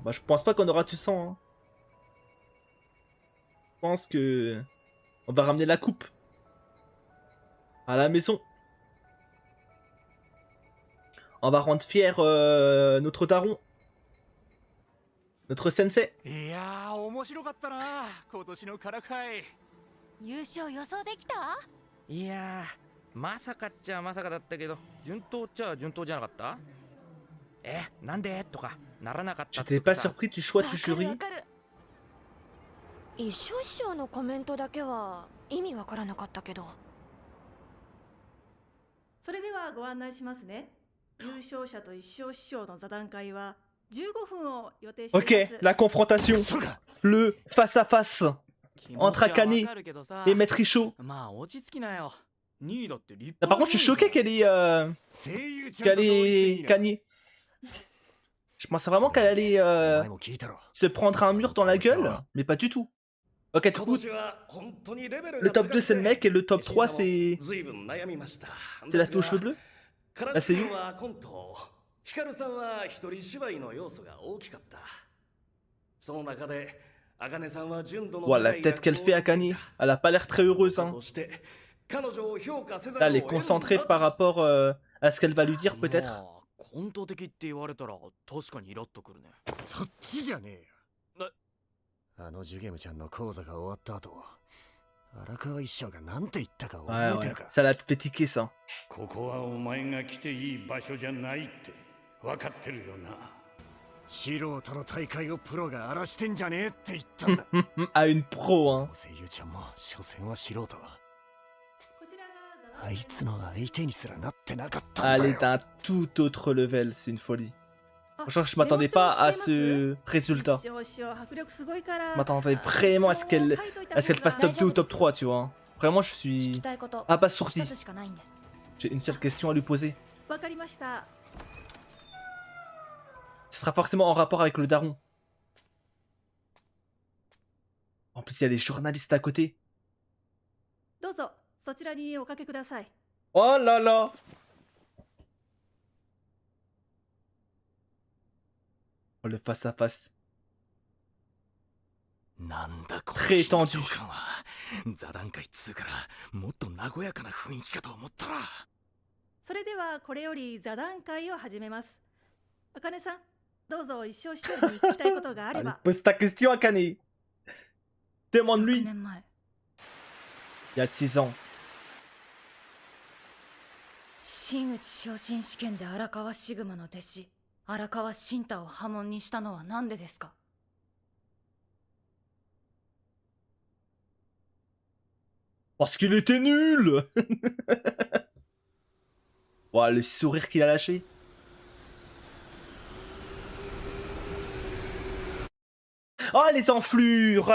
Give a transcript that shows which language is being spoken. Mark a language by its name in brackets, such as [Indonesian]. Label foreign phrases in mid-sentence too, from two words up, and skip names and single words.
[French] Bah je pense pas qu'on aura du sang. Hein. Je pense que on va ramener la coupe à la maison. On va rendre fier notre daron. Notre sensei. [Japanese] いやー面白かったな今年のカラク杯優勝予想できたいやーまさかっちゃまさかだったけど順当っちゃ順当じゃなかったなんでとかならなかったっつ [French] J'étais [Japanese] うか [French] pas [Japanese] さ [French] surpris du choix du jury. [Japanese] わかる一生師匠のコメントだけは意味わからなかったけどそれではご案内しますね。優勝者と一生師匠の座談会は15分を予定しています。 [French] Ok, la confrontation. Le face-à-face [Japanese] 気持ち [French] entre [Japanese] は [French] Akane [Japanese] わかるけどさ [French] et Maître Richaud. [Japanese] まあ落ち着きなよ2位だって立 [French] Là, par contre, je suis choqué qu'elle est. [Japanese] 声優ちゃんと [French] Qu'elle [Japanese] 同一 [French] est [Japanese] に [French] gagnée. Je pensais vraiment qu'elle allait [Japanese] お前も聞いたろ [French] se prendre un mur dans la gueule, mais pas du tout. Ok, du [Japanese] 今 [French] coup, [Japanese] 年は本当にレベル [French] le [Japanese] が [French] top [Japanese] 高 [French] 2 [Japanese] く [French] c'est le [Japanese] て [French] mec et le top 3 c'est [Japanese] 随分悩みました [French] la fille aux cheveux bleus. [Japanese] カラシ君はコントヒカルさんは一人芝居の要素が大きかったその中で茜さんは純度の [French] Ouah, la tête qu'elle fait à Akane, elle a pas l'air très heureuse. Hein. [Japanese] として彼女を評価せざ [French] Là, [Japanese] る [French] elle est [Japanese] を得ぬ [French] concentrée par rapport à ce qu'elle va lui dire [Japanese] ま [French] peut-être. [Japanese] あコント的って言われたら確かにイラッとくるねそっちじゃねえよなあのジュゲムちゃんの講座が終わった後荒川一生が何て言ったか [French] Ouais, [Japanese] 覚え [French] ouais, [Japanese] てるか [French] ça l'a fait tiquer ça. [Japanese] ここはお前が来ていい場所じゃないって分かってるよな素人の大会をプロが荒らしてんじゃねえって言ったんだ [French] À une pro, hein. [Japanese] 声優ちゃんも所詮は素人こちらが座談あいつの相手にすらなってなかったん [French] Elle [Japanese] だ [French] est [Japanese] よ [French] d'un tout autre level, c'est une folie. [Japanese] あ [French] Franchement, je m'attendais pas à [Japanese] メモ帳を [French] ce résultat. [Japanese] 一生師匠迫力すごいから [French] Je m'attendais vraiment à ce qu'elle passe top 2 ou top 3, tu vois. Vraiment, je [Japanese] 聞き [French] suis [Japanese] たいこと [French] abasourdi. [Japanese] 一つしかないんで [French] J'ai une seule question à lui poser. [Japanese] わかりました。 [French] Ce sera forcément en rapport avec le daron. En plus, il y a les journalistes à côté. [Japanese] どうぞそちらにおかけください。 [French] Oh là là. Oh, le face à face. [Japanese] なんだこの [French] Très [Japanese] 緊 [French] tendu. [Japanese] 張感は座談会っつうからもっと和やかな雰囲気かと思ったらそれではこれより座談会を始めます。あかねさん、どうぞ一生師匠に聞きたいことがあれ [French] Allez, [Japanese] ば。 [French] pose ta question à Kane. [Japanese] 6 [French] Demande-lui. [Japanese] 年前 [French] Il y a 6 ans. [Japanese] 真打ち昇進試験で荒川シグマの弟子荒川慎太を破門にしたのは何でですか？ [French] Parce qu'il était nul. Ouah, le sourire qu'il a lâché. Oh, les enflures.